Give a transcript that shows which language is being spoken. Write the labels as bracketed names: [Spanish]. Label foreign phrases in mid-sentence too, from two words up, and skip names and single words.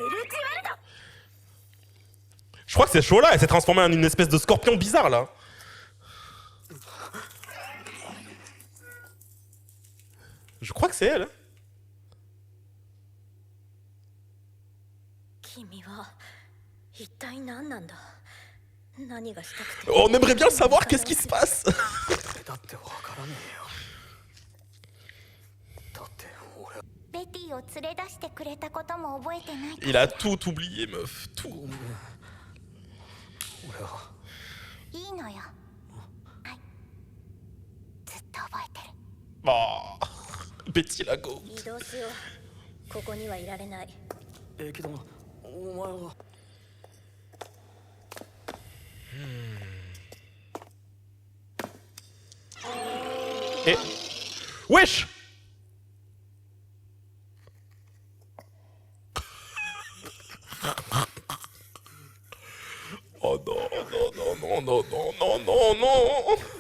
[French] Je crois que c'est chaud là, elle s'est transformée en une espèce de scorpion bizarre là. Je crois que c'est elle. [Japanese] 君は一体何なんだ？何がしたくて？ [French] On aimerait bien le savoir, qu'est-ce qui se passe? [Japanese] だってわからねえよだって俺ベティを連れ出してくれたことも覚えてない。 [French] Il a tout oublié, meuf, tout. [Japanese] 俺はいいのよ。はい。ずっと覚えてる。 [French] Oh, Betty la go. [Japanese] 移動しよう。ここにはいられない。けどお前は [French] Et... Wesh. Oh non, non, non, non, non, non, non, non.